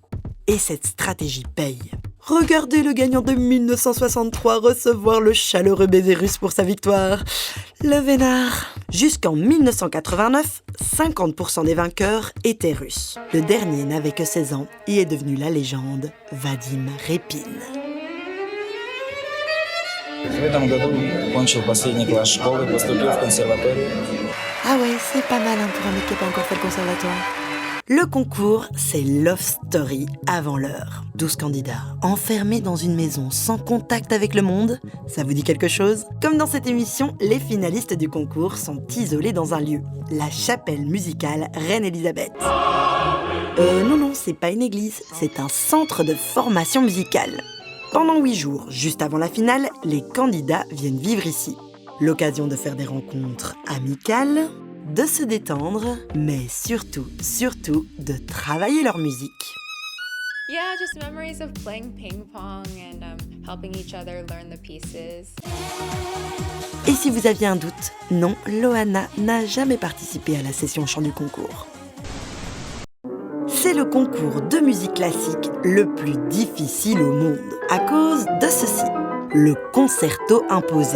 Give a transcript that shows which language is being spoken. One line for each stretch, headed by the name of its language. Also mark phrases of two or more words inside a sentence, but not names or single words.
French: Et cette stratégie paye. Regardez le gagnant de 1963 recevoir le chaleureux baiser russe pour sa victoire. Le vénard. Jusqu'en 1989, 50% des vainqueurs étaient russes. Le dernier n'avait que 16 ans et est devenu la légende Vadim Repin.
Russian: В этом году кончил последний класс школы, поступил в консерваторию.
French: Ah ouais, c'est pas mal pour un mec qui n'a pas encore fait le conservatoire. Le concours, c'est Love Story avant l'heure. 12 candidats, enfermés dans une maison sans contact avec le monde. Ça vous dit quelque chose ? Comme dans cette émission, les finalistes du concours sont isolés dans un lieu, la chapelle musicale Reine-Élisabeth. Non, c'est pas une église, c'est un centre de formation musicale. Pendant 8 jours, juste avant la finale, les candidats viennent vivre ici. L'occasion de faire des rencontres amicales, de se détendre, mais surtout, de travailler leur musique.
English: Yeah, just memories of playing ping pong and helping each other learn the pieces.
French: Et si vous aviez un doute, non, Loana n'a jamais participé à la session chant du concours. C'est le concours de musique classique le plus difficile au monde, à cause de ceci, le concerto imposé.